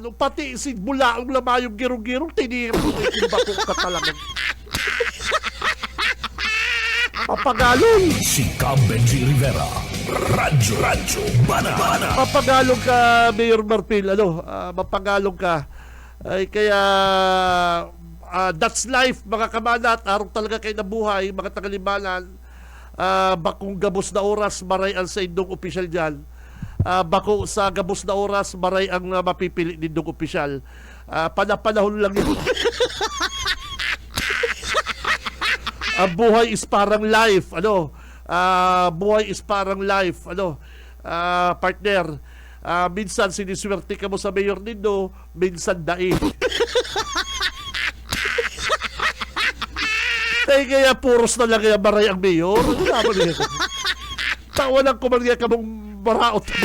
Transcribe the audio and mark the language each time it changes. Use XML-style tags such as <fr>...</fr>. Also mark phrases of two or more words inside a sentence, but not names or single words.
<bik>Pati si bulaong lamayong girong-girong, tinira mo yung bakong katalangan. Papagalong. Si Benji Rivera. Radyo Banat. Papagalong ka, Mayor Marpil. Mapagalong ka. Ay kaya,</bik> <en>that's life,</en> <bik>mga kamanat. Arong talaga kayo nabuhay, mga tagalibanan. Bakong gabos na oras, maray ang sa indong opisyal dyan. Bako sa gabos na oras, maray ang mapipili nindong opisyal.</bik> <tl>Panapanahon lang yun. Buhay is parang life. Buhay is parang life.</tl> <bik>Partner, minsan siniswerte ka mo sa Mayor nindo, minsan daig. Kaya puros na lang kaya maray ang Mayor. Ano naman niya? Tawa lang kumarya ka mong maraot.</bik>